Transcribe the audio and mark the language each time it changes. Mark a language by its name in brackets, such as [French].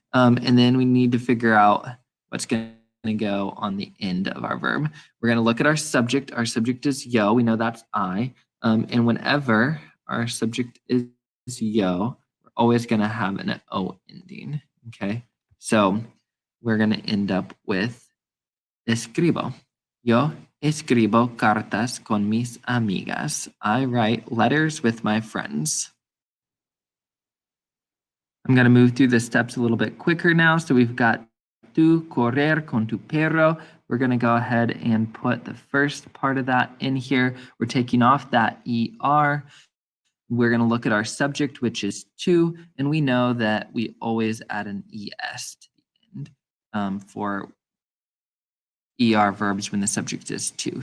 [English] And then we need to figure out what's going to go on the end of our verb. We're going to look at our subject. Our subject is yo. We know that's I. And whenever our subject is yo, we're always going to have an O ending. Okay. So we're going to end up with escribo. [Spanish] Yo escribo cartas con mis amigas. [English] I write letters with my friends. I'm going to move through the steps a little bit quicker now. So we've got [Spanish] tu correr con tu perro. [English] We're going to go ahead and put the first part of that in here. We're taking off that ER. We're going to look at our subject, which is tu, and we know that we always add an ES to the end for ER verbs when the subject is tu.